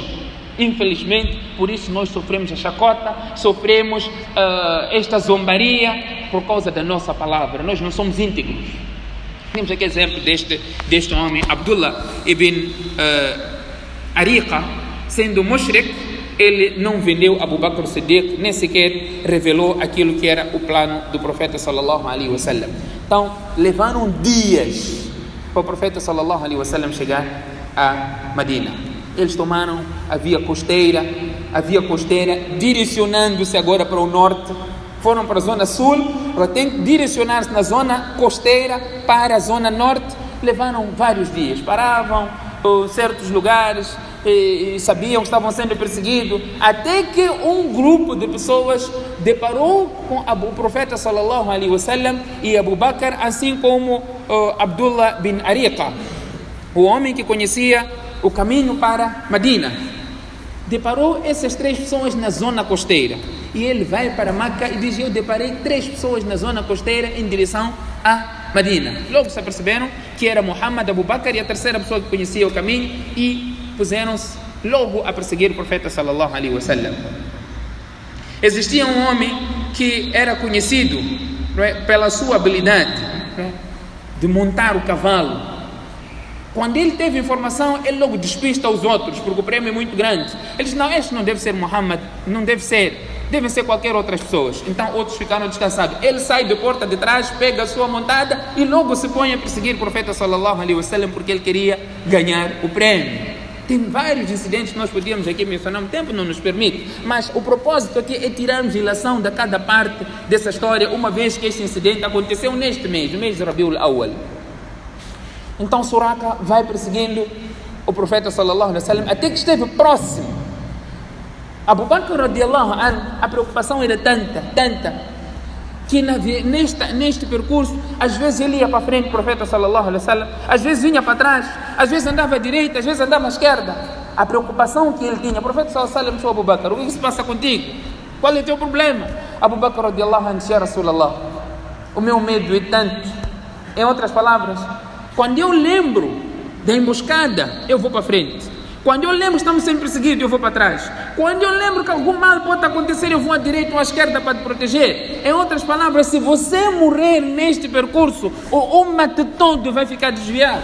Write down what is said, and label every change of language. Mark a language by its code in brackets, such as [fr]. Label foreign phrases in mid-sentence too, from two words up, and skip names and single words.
[pt] Infelizmente, por isso nós sofremos a chacota, sofremos esta zombaria por causa da nossa palavra. Nós não somos íntegros. Temos aqui exemplo deste homem, Abdullah ibn Ariqa, sendo mushrik, ele não vendeu Abu Bakr Siddiq, nem sequer revelou aquilo que era o plano do profeta [ar] صلى الله عليه وسلم. [pt] Então, levaram dias para o profeta [ar] صلى الله عليه وسلم [pt] chegar a Medina. Eles tomaram a via costeira, direcionando-se agora para o norte. Foram para a zona sul, tem que direcionar-se na zona costeira para a zona norte. Levaram vários dias, paravam em certos lugares e sabiam que estavam sendo perseguidos, até que um grupo de pessoas deparou com o profeta [ar] صلى الله عليه وسلم [pt] e Abu Bakr, assim como Abdullah bin Ariqa, o homem que conhecia o caminho para Medina. Deparou essas 3 pessoas na zona costeira e ele vai para Meca e diz: eu deparei 3 pessoas na zona costeira em direção a Medina. Logo se aperceberam que era Muhammad, Abu Bakr e a terceira pessoa que conhecia o caminho, e puseram-se logo a perseguir o profeta [ar] صلى الله عليه وسلم. [pt] Existia um homem que era conhecido, não é, pela sua habilidade, não é, de montar o cavalo. Quando ele teve informação, ele logo despista os outros, porque o prêmio é muito grande. Ele disse: não, este não deve ser Muhammad, não deve ser, devem ser qualquer outras pessoas. Então outros ficaram descansados. Ele sai da porta de trás, pega a sua montada e logo se põe a perseguir o profeta [ar] صلى الله عليه وسلم, [pt] porque ele queria ganhar o prêmio. Tem vários incidentes que nós podíamos aqui mencionar, o tempo não nos permite, mas o propósito aqui é tirarmos ilação de cada parte dessa história, uma vez que este incidente aconteceu neste mês, no mês de Rabiul Awwal. Então Suraqa vai perseguindo o profeta [ar] صلى الله عليه وسلم [pt] até que esteve próximo. Abu Bakr [ar] رضي الله عنه, [pt] a preocupação era tanta, que neste percurso, às vezes ele ia para frente do profeta [ar] صلى الله عليه وسلم, [pt] às vezes vinha para trás, às vezes andava à direita, às vezes andava à esquerda. A preocupação que ele tinha, o profeta [ar] صلى الله عليه وسلم [pt] disse: Abu Bakr, o que se passa contigo? Qual é o teu problema? Abu Bakr [ar] رضي الله عنه [pt] disse: [ar] يا رسول الله, [pt] o meu medo é tanto. Em outras palavras, quando eu lembro da emboscada, eu vou para frente. Quando eu lembro que estamos sendo perseguidos, eu vou para trás. Quando eu lembro que algum mal pode acontecer, eu vou à direita ou à esquerda para te proteger. Em outras palavras, se você morrer neste percurso, o ummah todo vai ficar desviado.